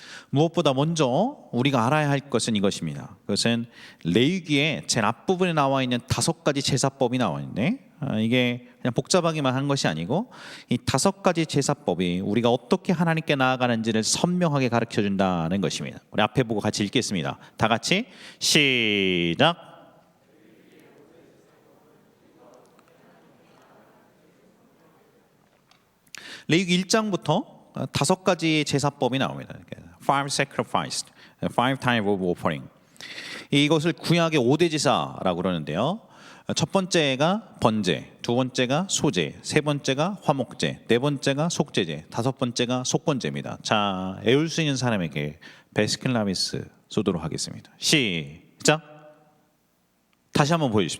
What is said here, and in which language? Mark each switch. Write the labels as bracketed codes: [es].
[ko] 무엇보다 먼저 우리가 알아야 할 것은 이것입니다. 그것은 레위기의 제일 앞부분에 나와 있는 5가지 제사법이 나와 있는데 이게 그냥 복잡하기만 한 것이 아니고 이 5가지 제사법이 우리가 어떻게 하나님께 나아가는지를 선명하게 가르쳐 준다는 것입니다. 우리 앞에 보고 같이 읽겠습니다. 다 같이 시작. 레위기 1장부터 5가지 제사법이 나옵니다. [en] Five sacrificed, five times of offering. [ko] 이것을 구약의 5대 제사라고 그러는데요. 첫 번째가 번제, 두 번째가 소제, 세 번째가 화목제, 네 번째가 속제제, 다섯 번째가 속건제입니다. 자, 애울 수 있는 사람에게 베스킨라빈스 쏘도록 하겠습니다. 시작. 다시 한번 보여주십시오.